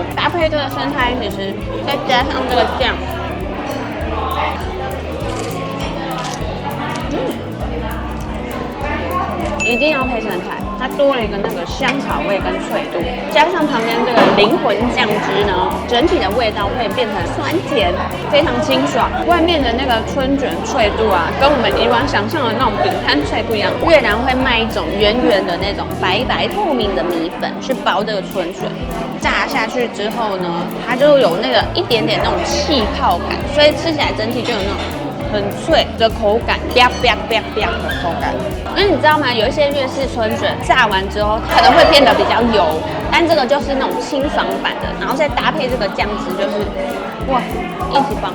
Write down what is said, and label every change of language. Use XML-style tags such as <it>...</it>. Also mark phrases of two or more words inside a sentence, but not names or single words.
<zh>搭配這個生菜一起吃，再加上這個醬，一定要配生菜，它多了一個那個香草味跟脆度，加上旁邊這個靈魂醬汁呢，整體的味道會变成酸甜，非常清爽。外面的那個春卷脆度啊，跟我們以往想象的那種餅乾脆不一樣。越南會賣一種圓圓的那種白白透明的米粉，去包這個春卷，炸下去之後呢，它就有那個一點點那種氣泡感，所以吃起來整體就有那种很脆的口感，啪啪啪啪的口感。因为你知道吗？有一些粤式春卷炸完之后可能会变得比较油，但这个就是那种清爽版的，然后再搭配这个酱汁，就是哇，一起棒。</zh>